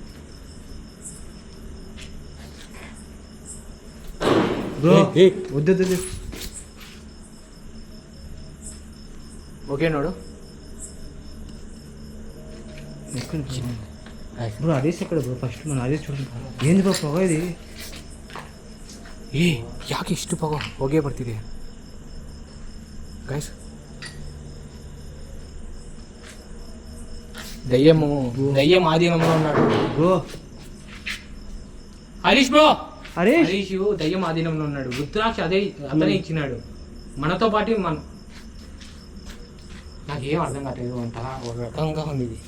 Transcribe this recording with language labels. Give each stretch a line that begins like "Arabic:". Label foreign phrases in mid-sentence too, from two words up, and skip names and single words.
Telugu: బ్రో వద్దు వద్దు.
Kannada: ಓಕೆ ನೋಡು.
Telugu: బ్రో హరీష్ ఎక్కడ బ్రో? ఫస్ట్ మన హరీష్ చూడండి. ఏంది బ్రో పొగ ఇది?
Kannada: ಯಾಕೆ ಇಷ್ಟು ಹೊಗೆ ಬರ್ತಿದೆ ಗೈಸ್?
Telugu: దయ్యం ఆధీనంలో ఉన్నాడు బ్రో. హరీష్ బ్రో, హరీష్ హరీష్ దయ్యం ఆధీనంలో ఉన్నాడు. రుద్రాక్ష అతనే ఇచ్చినాడు మనతో పాటు. నాకేం అర్థం కావట్లేదు. అంతా ఒక రకంగా ఉంది ఇది.